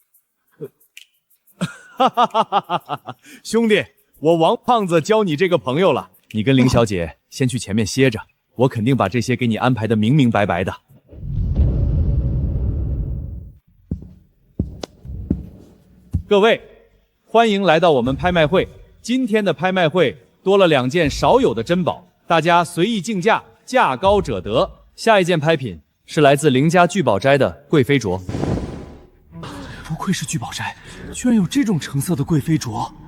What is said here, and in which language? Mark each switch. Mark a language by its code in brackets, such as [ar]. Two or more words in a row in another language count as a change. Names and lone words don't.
[zh] 哈哈哈哈哈哈！兄弟，我王胖子交你這個朋友了，你跟凌小姐先去前面歇着，我肯定把這些給你安排得明明白白的。各位，歡迎來到我們拍賣會。今天的拍賣會多了2件少有的珍寶，大家隨意競價，價高者得。下一件拍品是来自凌家聚寶齋的貴妃鐲。不愧是聚寶齋，居然有這種成色的貴妃鐲。